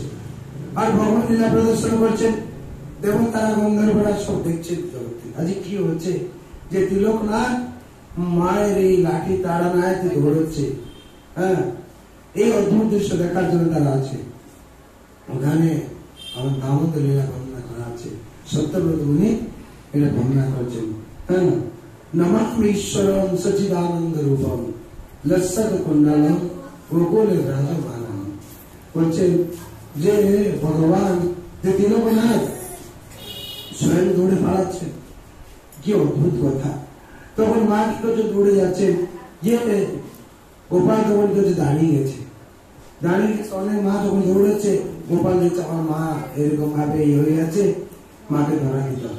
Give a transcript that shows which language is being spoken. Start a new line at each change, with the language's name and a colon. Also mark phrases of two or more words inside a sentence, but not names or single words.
Bangla: আর ভগবান লীলা প্রদর্শন করছেন, দেখুন তারা গন্ধর্বরা সব দেখছে জগতে আজ কি হচ্ছে, যে তিলক না মায়ের এই লাঠি তাড়া না দৌড়চ্ছে। হ্যাঁ, এই অদ্ভুত দৃশ্য দেখার জন্য তারা আছে। ওখানে আমার দামোদর লীলা বর্ণনা করা আছে, সত্যব্রত মুনি এটা বর্ণনা করছেন। হ্যাঁ,
Sanskrit: नमामि ईश्वरं सच्चिदानंद रूपम लस्सत कुंडलम गोकुल राजमानम।
Bangla: বলছেন যে ভগবান যে দীনবনাথ স্বয়ং দৌড়ে পালাচ্ছেন, কি অদ্ভুত কথা। তখন মা কি করছে, দৌড়ে যাচ্ছেন, গিয়ে গোপাল তখন কাছে দাঁড়িয়ে গেছে। দাঁড়িয়ে গেছে অনেক মা যখন দৌড়েছে, গোপাল দেখছে আমার মা এরকম ভাবে হয়ে গেছে, মাকে ধরা দিতে হবে।